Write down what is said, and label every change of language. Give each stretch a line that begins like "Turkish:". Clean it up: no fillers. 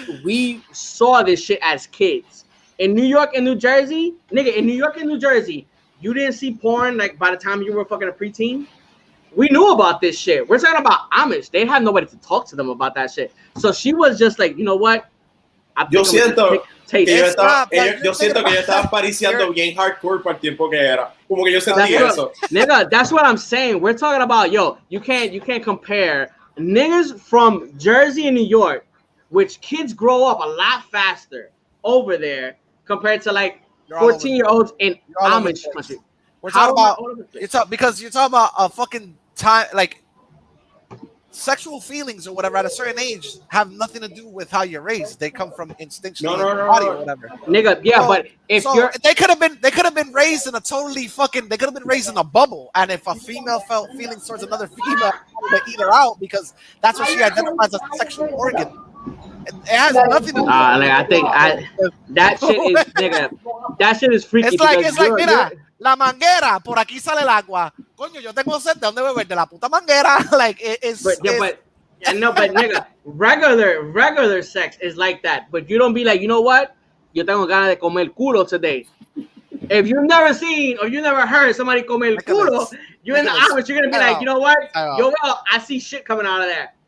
English: We saw this shit as kids in New York and New Jersey, nigga. In New York and New Jersey, you didn't see porn like by the time you were fucking a preteen. We knew about this shit. We're talking about Amish. They had nobody to talk to them about that shit. So she was just like, you know what?
Spanish: Yo siento que yo estaba pariciando bien hardcore para el tiempo que era. Como que yo sentí eso.
English: Nigga, that's what I'm saying. We're talking about, you can't compare niggas from Jersey and New York, which kids grow up a lot faster over there compared to like 14-year-olds in Amish country. We're talking about because you're talking about a fucking time, like sexual feelings or whatever at a certain age have nothing to do with how you're raised. They come from instinction body or whatever. Nigga, yeah, but if they could have been raised in a totally fucking, they could have been raised in a bubble, and if a female felt feelings towards another female, they eat her out because that's what she identifies as a sexual organ. It has nothing to do. Like I think that shit is nigga. That shit is freaky. It's like
Spanish: mira. La manguera, por aquí sale el agua. Coño, yo tengo sed, ¿de dónde beber? De la puta manguera.
English: Like, it's... But nigga, regular sex is like that. But you don't be like, you know what?
Spanish: Yo tengo ganas de comer culo
English: today. If you've never seen or you never heard somebody
Spanish: comer culo,
English: you're in the Amish, you're going to be like, you know what? I see shit coming out of that.